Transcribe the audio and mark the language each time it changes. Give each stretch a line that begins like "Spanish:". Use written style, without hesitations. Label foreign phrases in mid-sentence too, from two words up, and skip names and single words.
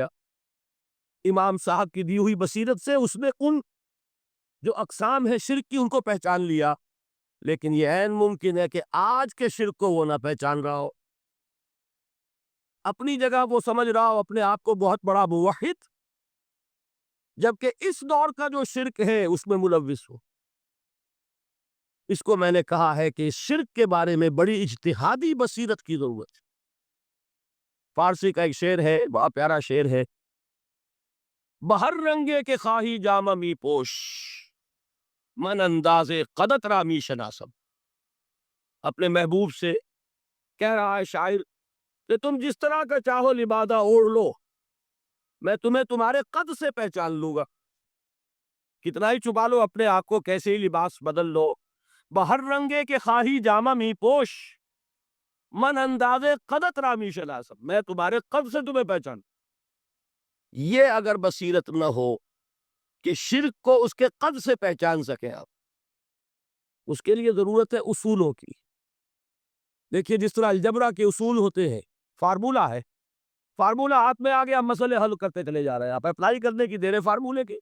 Urdu: امام صاحب کی دی ہوئی بصیرت سے اس نے ان جو اقسام ہے شرک کی ان کو پہچان لیا، لیکن یہ عین ممکن ہے کہ آج کے شرک کو وہ نہ پہچان رہا ہو، اپنی جگہ وہ سمجھ رہا ہو اپنے آپ کو بہت بڑا موحد، جبکہ اس دور کا جو شرک ہے اس میں ملوث ہو۔ اس کو میں نے کہا ہے کہ اس شرک کے بارے میں بڑی اجتہادی بصیرت کی ضرورت ہے۔ فارسی کا ایک شعر ہے، بڑا پیارا شعر ہے،
Persian: بہر رنگے کے خواہی جامہ می پوش، من انداز قدت را می شناسم۔
Urdu: اپنے محبوب سے کہہ رہا ہے شاعر کہ تم جس طرح کا چاہو لبادہ اوڑھ لو، میں تمہیں تمہارے قد سے پہچان لوں گا۔ کتنا ہی چھپا لو اپنے آپ کو، کیسے ہی لباس بدل لو،
Persian: بہر رنگے کے خواہی جامہ می پوش، من انداز قدت را می شناسم،
Urdu: میں تمہارے قد سے تمہیں پہچان۔ یہ اگر بصیرت نہ ہو کہ شرک کو اس کے قد سے پہچان سکیں آپ، اس کے لیے ضرورت ہے اصولوں کی۔ دیکھیے جس طرح الجبرا کے اصول ہوتے ہیں، فارمولا ہے، فارمولا ہاتھ میں آ گیا، مسئلے حل کرتے چلے جا رہے ہیں، آپ اپلائی کرنے کی دیر ہے فارمولے کے۔